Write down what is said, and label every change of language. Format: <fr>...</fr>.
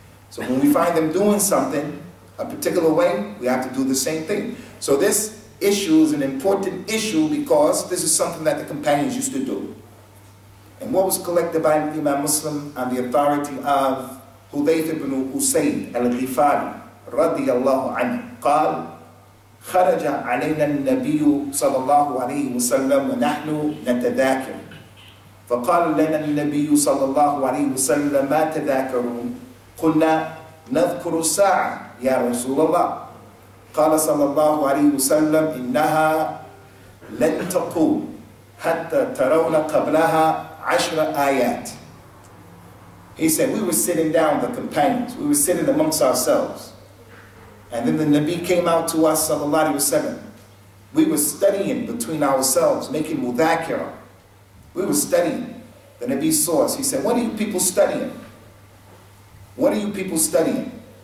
<en>So when we find them doing something a particular way, we have to do the same thing. So this issue is an important issue because this is something that the companions used to do. And what was collected by Imam Muslim on the authority of Hudayth ibn Usayd al-Ghifari radiyallahu anhu,</en> <ar>قال خرج علينا النبي صلى الله عليه وسلم ونحن نتذاكر فقال لنا النبي صلى الله عليه وسلم ما تذاكرون قلنا نذكر الساعة يا رسول الله قال صلى الله عليه وسلم إنها لن تقوم حتى ترون قبلها 10 آيات.</ar> <en>He said, we were sitting down, the companions, we were sitting amongst ourselves. And then the Nabi came out to us, sallallahu alayhi wa sallam. We were studying between ourselves, making mudhakira. We were studying. The Nabi saw us. He said, what are you people studying? What are you people studying?</en>